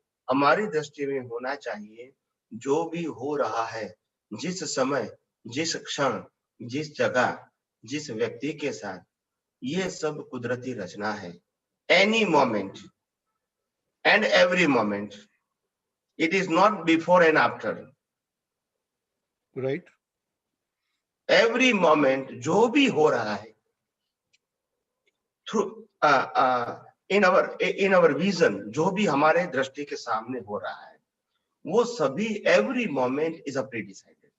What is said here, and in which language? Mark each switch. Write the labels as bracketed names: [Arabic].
[Hindi] हमारी दृष्टि में होना चाहिए। जो भी हो रहा है, जिस समय, जिस क्षण, जिस जगह, जिस व्यक्ति के साथ, ये सब कुदरती रचना है। [English] Any moment and every moment. It is not before and after. Right. Every moment [Hindi] जो भी हो रहा है [English] through in our vision, [Hindi] जो भी हमारे दृष्टि के सामने हो रहा है, वो सभी [English] every moment is a pre-decided.